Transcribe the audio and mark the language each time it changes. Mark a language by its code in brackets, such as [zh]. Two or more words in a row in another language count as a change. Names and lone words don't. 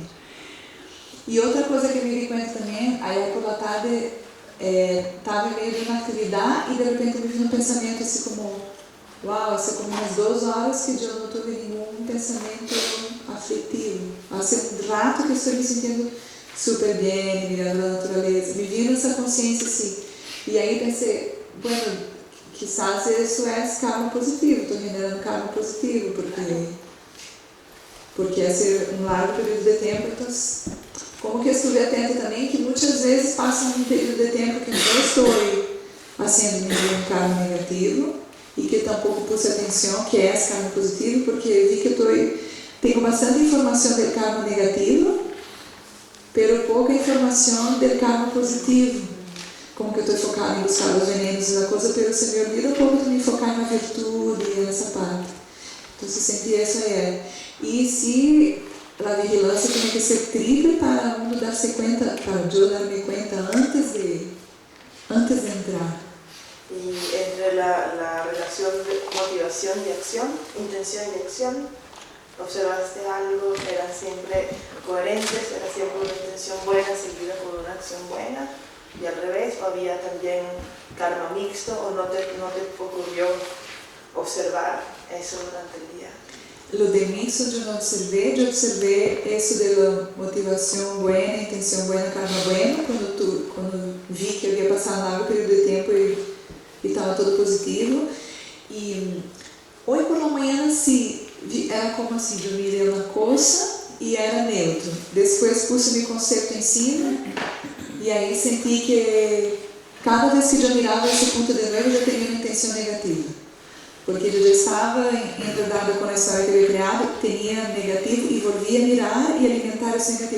[pt] E outra coisa que eu me di conta também, aí [es] por la tarde, [pt] estava em meio de uma atividade e de repente me veio um pensamento assim como, uau, isso é como umas 2 horas que eu não tive nenhum pensamento aflitivo. Hace um rato que estou me sentindo super bem, mirando a natureza, me vi nessa consciência assim. E aí pensei, bueno, quizás isso é karma positivo, estou generando karma positivo, porque é um largo período de tempo, então, como que eu estive atenta também, que muitas vezes passa um período de tempo que eu não estou fazendo nenhum karma negativo, e que tampouco pus atenção que é karma positivo, porque vi que tenho bastante informação do karma negativo, pero pouca informação do karma positivo. Como que eu estou focada em buscar os venenos da coisa, [es] pero se me olvida [pt] um pouco de me focar na virtude e nessa parte. Então, se senti isso aí. E se a vigilância tem que ser triple para uno dar-se conta, para eu dar-me conta antes de entrar. [es] Y entre la relación de motivación y acción, intención y acción, ¿observaste algo? ¿Eran siempre coherentes? ¿Era siempre una intención buena seguida por una acción buena? Y al revés, ¿o había también karma mixto? ¿O no te ocurrió observar eso durante el día? Lo de mixto yo no observé, eso de la motivación buena, intención buena, karma bueno, cuando vi que había pasado un largo periodo de tiempo y estaba todo positivo. Y hoy por la mañana sí, era como [pt] assim, eu mirei uma coisa e era neutro. Depois puse meu conceito em cima e aí senti que cada vez que eu mirava esse ponto de novo, eu já tinha uma intenção negativa. Porque eu já estava enredada com a história que eu havia criado, tinha negativo e volvia a mirar e alimentar esse negativo.